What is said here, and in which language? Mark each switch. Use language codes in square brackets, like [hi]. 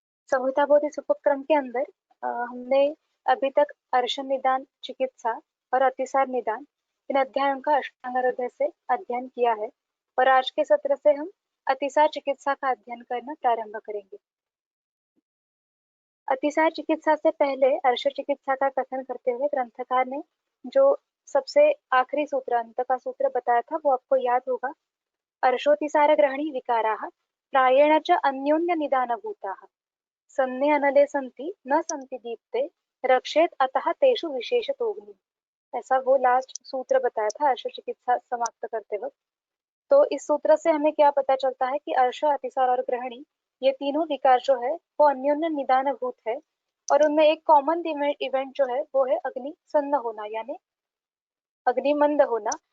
[hi] संहिताबोध इस उपक्रम के अंदर हमने अभी तक अर्श निदान चिकित्सा और अतिसार निदान इन अध्यायों का अष्टांग हृदय से अध्ययन किया है और आज के सत्र से हम अतिसार चिकित्सा का अध्ययन करना प्रारंभ करेंगे। अतिसार चिकित्सा से पहले अर्श चिकित्सा का कथन करते हुए ग्रंथकार ने जो सबसे आखिरी सूत्र अंत का सूत्र बताया था वो आपको याद होगा। [sa] अर्शोतिसार ग्रहणी विकाराः प्रायेण च अन्योन्य निदानभूताः सन्ने अनले सन्ति न सन्ति दीप्ते रक्षेत अतः तेषु विशेषतोग्नि। [hi] ऐसा वो लास्ट सूत्र बताया था अर्श चिकित्सा समाप्त करते वक्त। तो इस सूत्र से हमें क्या पता चलता है कि अर्श, अतिसार और ग्रहणी ये तीनों विकार जो है वो अन्योन्य निदानभूत है और उनमें एक कॉमन इवेंट जो है वो है अग्नि सन्न होना यानी अग्निमंद होना।